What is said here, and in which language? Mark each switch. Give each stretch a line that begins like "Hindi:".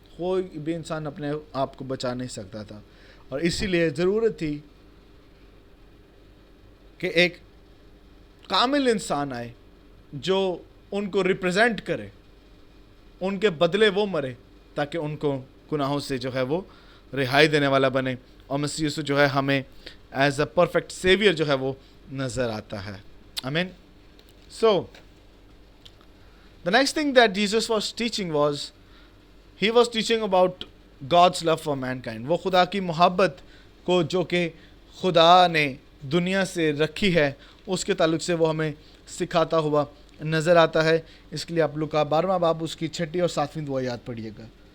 Urdu: کوئی بھی انسان اپنے آپ کو بچا نہیں سکتا تھا، اور اسی لیے ضرورت تھی کہ ایک کامل انسان آئے جو ان کو ریپرزینٹ کرے، ان کے بدلے وہ مرے تاکہ ان کو گناہوں سے جو ہے وہ رہائی دینے والا بنے. اور مسیح یسوع جو ہے ہمیں
English: as a perfect saviour
Urdu: جو ہے وہ نظر آتا ہے. آمین.
English: So the next thing that Jesus was teaching was he was teaching about God's love for mankind.
Urdu: وہ خدا کی محبت کو جو کہ خدا نے دنیا سے رکھی ہے اس کے تعلق سے وہ ہمیں سکھاتا ہوا نظر آتا ہے. اس کے لیے آپ لوگ کا 12واں باب اس کی 6 اور 7 دعا یاد پڑھیے گا.